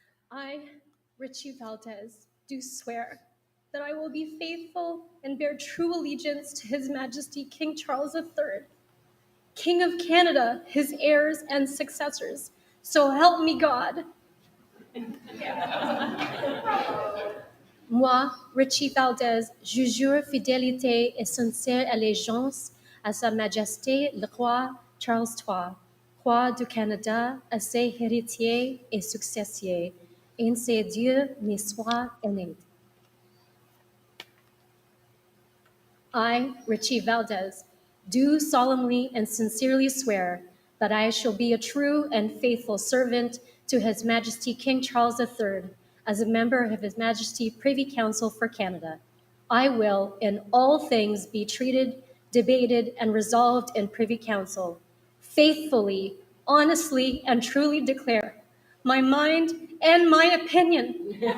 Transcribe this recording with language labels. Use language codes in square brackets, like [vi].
[en] I, Rechie Valdez, do swear that I will be faithful and bear true allegiance to His Majesty King Charles III, King of Canada, his heirs and successors. So help me God. [fr] Moi, Rechie Valdez, je jure fidélité et sincère allégeance à Sa Majesté le Roi Charles III, Roi du Canada, à ses héritiers et successeurs, ainsi Dieu ne soit aimé. [en] I, Rechie Valdez, do solemnly and sincerely swear that I shall be a true and faithful servant to His Majesty King Charles III as a member of His Majesty Privy Council for Canada. I will, in all things, be treated, debated, and resolved in Privy Council, faithfully, honestly, and truly declare my mind and my opinion